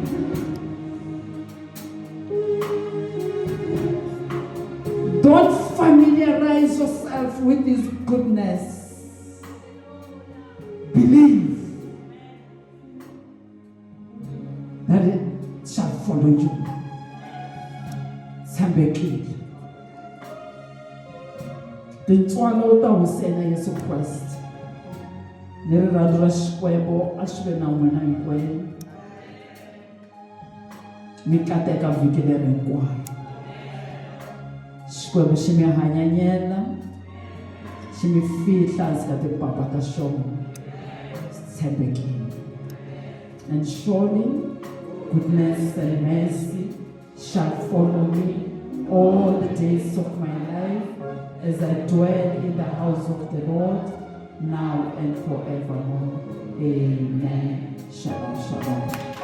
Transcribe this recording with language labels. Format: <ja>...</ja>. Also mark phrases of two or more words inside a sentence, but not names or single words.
<en>Don't familiarize yourself with His goodness. Believe that it shall follow you.</en> <ts>Sambekile. Tintswalo ta husena Yesu Christ. Nerirhandzu ra Xikwembu a swi ve na n'wina hinkwenu. Mi kateka vhiki leri hinkwaro. Xikwembu xi mi hanyanyela, xi mi fihla hansi ka timpapa ta xona. Tshembekile.</ts> <en>And surely goodness and mercy shall follow me all the days of my life as I dwell in the house of the Lord now and forevermore. Amen. Shalom, shalom.</en>